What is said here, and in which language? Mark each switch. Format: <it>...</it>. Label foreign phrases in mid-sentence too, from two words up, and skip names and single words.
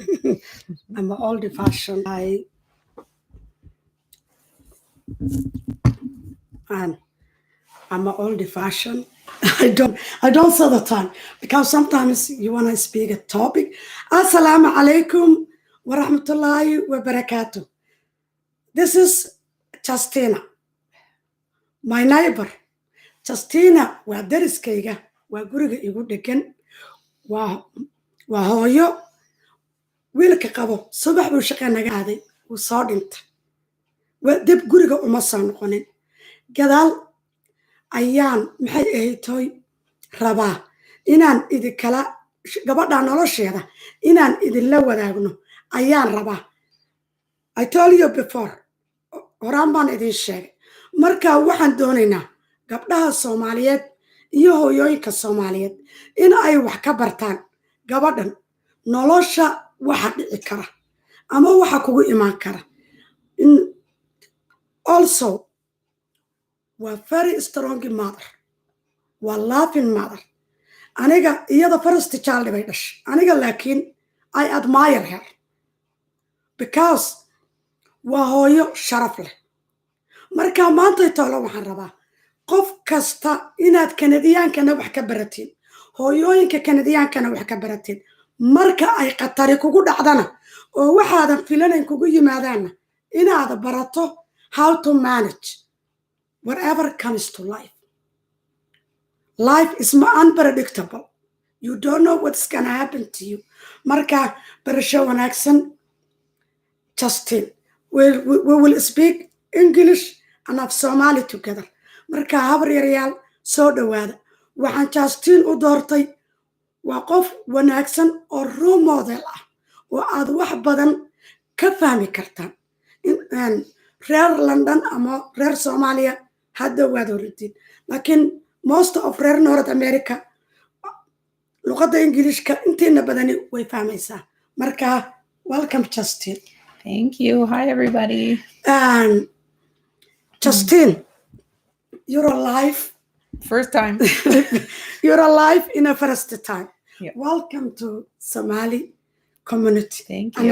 <en>I'm old-fashioned. I'm old-fashioned. I don't set the time because sometimes you want to speak a topic.</en> <ar>السلام عليكم ورحمة الله وبركاته.</ar> <en>This is Justine, my neighbor.</en> <so>Justine waa Dariskeyga, waa guriga igu dhegan, waa hooyo wiilka qabo subax buu shaqo naga aaday, wuu soo dhintay. Dib guriga uma soo noqonin. Gadaal ayaan maxay ahaytoy rabaa inaan idinkala gabadha nolosheeda inaan idinla wadaagno ayaan rabaa.</so> <en>I told you before,</en> <so>horaan baan idin sheegay. Marka waxaan doonaynaa gabdhaha Soomaaliyeed iyo hooyooyinka Soomaaliyeed in ay wax ka bartaan gabadhan nolosha waxa dhici kara ama waxa kugu imaan kara.</so> <en>Also, waa very strong mother, waa laughing mother.</en> <so>Aniga iyada</so> <en>first child</en> <so>bay dhashay. Aniga laakiin</so> <en>I admire her because</en> <so>waa hooyo sharaf leh. Marka maanta toolo waxaan rabaa qof kasta inaad Kanadiyaankana wax ka baratiin, hooyooyinka Kanadiyaankana wax ka baratiin. Marka ay qatari kugu dhacdana oo waxaadan filanayn kugu yimaadaana inaad barato</so> <en>how to manage whatever comes to life. Life is unpredictable. You don't know what's going to happen to you.</en> <so>Marka barasho wanaagsan, Justine.</so> <en>We will speak English and of Somali together.</en> <so>Marka habar yaryal soo dhawaada. Waxaan Justine u doortay waa qof wanaagsan oo</so> <en>role model</en> <so>ah oo aad wax badan ka fahmi kartaan. Reer London ama reer Soomaaliya hadda waad horidin. Laakiin</so> <en>most of</en> <so>reer North America luqadda Ingiriiska intiina badani way fahmaysaa. Marka welcome Justine.</so> <en>Thank you. Hi, everybody. Justine, you're alive. First time. You're alive in a first time. Yeah. Welcome to Somali community. Thank you.</en>